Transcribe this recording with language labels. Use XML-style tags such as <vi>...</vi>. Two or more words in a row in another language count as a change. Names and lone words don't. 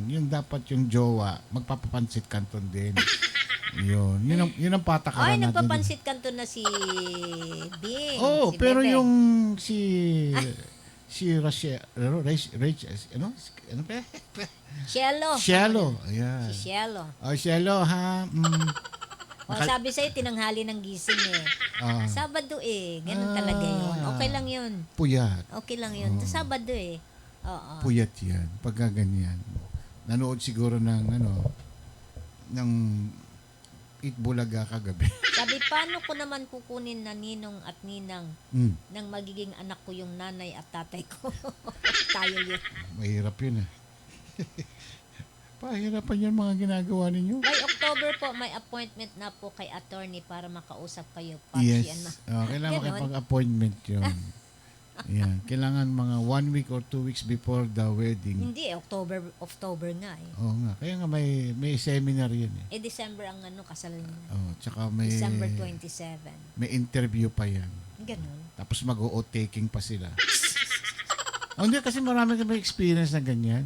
<tl>Yung dapat yung jowa, magpapapansit kanton din. Yun ang patakaran ay, natin. nagpapansit kanto na si Bing. Oh, si pero Bebe. yung si Rachel, ano ba? Cielo. Ayan. Si Cielo. Oh, Cielo, ha? Sabi sa'yo, tinanghali ng gising eh. Sabado eh. Ganun talaga yun. Okay lang yun. Puyat. Okay lang yun. Sabado eh. Oo. Puyat yan. Pagka ganyan. Nanood siguro ng Eat Bulaga kagabi. Sabi, paano ko naman kukunin na ninong at ninang nang magiging anak ko yung nanay at tatay ko? Tayo yun. Mahirap yun Pahirapan yan mga ginagawa ninyo. By October po, may appointment na po kay attorney para makausap kayo. Papsi</tl> <en>Yes. and</en> <tl>Kailangan Ganon. makipag-appointment yun. Yan. Kailangan mga</tl> <en>1 week or 2 weeks before the wedding.</en> <tl>Hindi, October nga eh. Oo nga. Kaya nga may seminar yun eh. December ang kasal nila. Tsaka may December 27. may interview pa yan. Ganon. Tapos mag-o-taking pa sila. Hindi kasi marami kami experience na ganyan.</tl>